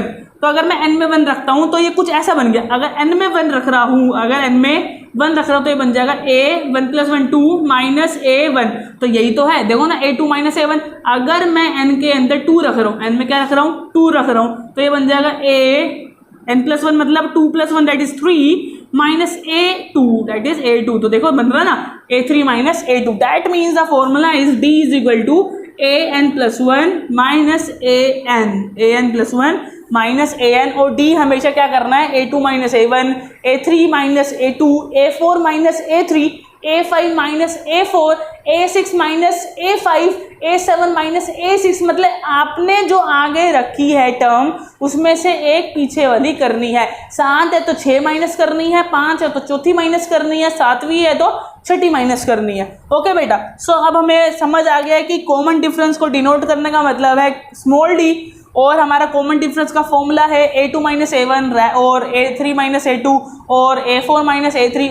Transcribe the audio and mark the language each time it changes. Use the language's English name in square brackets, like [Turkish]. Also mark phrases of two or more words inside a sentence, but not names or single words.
[Hindi] तो अगर मैं N में 1 रखता हूँ तो ये कुछ ऐसा बन गया, अगर N में 1 रख रहा हूँ, तो ये बन जाएगा A1+1 2 माइनस A1। तो यही तो है, देखो ना, A2 माइनस A1। अगर मैं N के अंदर 2 रख रहा हूँ, N में क्या रख रहा हूँ, 2 रख रहा हूँ, तो ये बन जाएगा AN+1 मतलब 2+1 [English] that is [Hindi] 3 माइनस A2 [English] that is [Hindi] A2। तो देखो बन रहा ना A3 माइनस A2। [English] that means the formula is D is equal to AN+1 minus AN+1 minus AN+ 1 माइनस AN। और D हमेशा क्या करना है, A2 माइनस A1, A3 माइनस A2, A4 माइनस A3, A5 माइनस A4, A6 माइनस A5, A7 माइनस A6। मतलब आपने जो आगे रखी है टर्म उसमें से एक पीछे वाली करनी है। 7 है तो 6 माइनस करनी है, 5 है तो चौथी माइनस करनी है, 7वीं है तो छठी माइनस करनी है। ओके बेटा, सो अब हमें समझ आ गया है कि common difference को डिनोट करने का मतलब है small D, और हमारा common difference का फॉर्मूला है A2 माइनस A1 और A3 माइनस A2 और A4 माइनस A3।